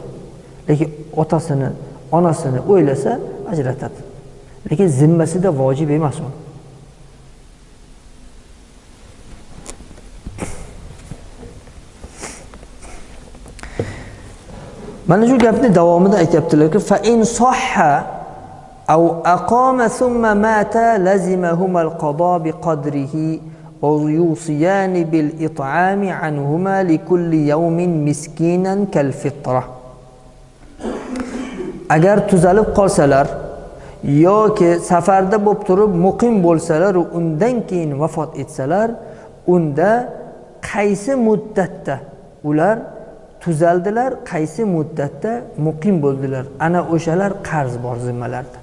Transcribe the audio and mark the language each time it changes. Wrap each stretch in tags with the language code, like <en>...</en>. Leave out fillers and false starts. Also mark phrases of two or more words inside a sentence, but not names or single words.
<uz>Lekin otasini, onasini o'ylasa ajratadi. Lekin zimmasida vojib emas u. Mana shu gapni davomida aytibdilarki,</uz> <ar>فإن صح أو أقام ثم مات لزمهما القضاء بقدره ويوصيان بالإطعام عنهما لكل يوم مسكينا كالفطرة.</ar> <uz>Agar tuzalib qolsalar yoki safarda bo'lib turib muqim bo'lsalar, undan keyin vafot etsalar, unda qaysi muddatda ular tuzaldilar, qaysi muddatda muqim bo'ldilar, ana o'shalar qarz bor zimmalarda.</uz>